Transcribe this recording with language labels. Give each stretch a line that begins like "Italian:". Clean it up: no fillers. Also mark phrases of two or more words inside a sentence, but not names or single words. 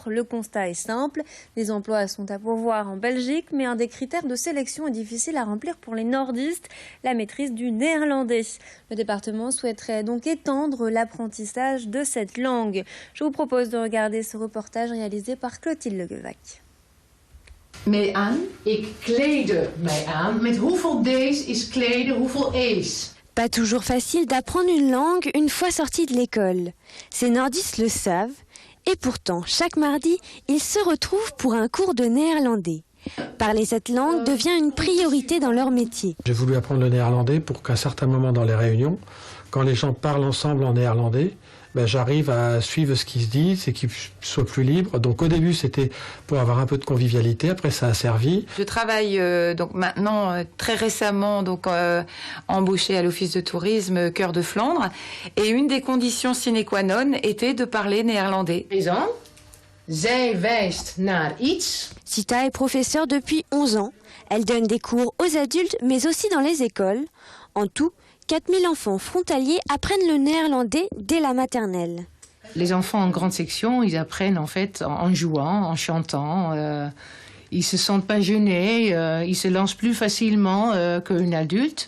French: Le constat est simple, les emplois sont à pourvoir en Belgique, mais un des critères de sélection est difficile à remplir pour les nordistes, la maîtrise du néerlandais. Le département souhaiterait donc étendre l'apprentissage de cette langue. Je vous propose de regarder ce reportage réalisé par Clotilde Leguevac.
Dutch: Mee aan, ik kleedde mij aan. Met hoeveel D's is kleden, hoeveel E's?
French: Pas toujours facile d'apprendre une langue une fois sorti de l'école. Ces nordistes le savent et pourtant, chaque mardi, ils se retrouvent pour un cours de néerlandais. Parler cette langue devient une priorité dans leur métier. J'ai voulu apprendre le néerlandais pour qu'à un certain moment dans les réunions, quand les gens parlent ensemble en néerlandais, j'arrive à suivre ce qu'ils se disent et qu'ils soient plus libres. Donc au début, c'était pour avoir un peu de convivialité. Après, ça a servi. Je travaille donc maintenant très récemment embauchée à l'Office de tourisme Cœur de Flandre. Et une des conditions
Latin: sine qua non
French: était de parler néerlandais.
Dutch: Zij wijst naar iets.
French: Sita est professeure depuis 11 ans. Elle donne des cours aux adultes, mais aussi dans les écoles. En tout, 4000 enfants frontaliers apprennent le néerlandais dès la maternelle. Les enfants en grande section, ils apprennent en fait en jouant, en chantant. Ils se sentent pas gênés, ils se lancent plus facilement qu'un adulte.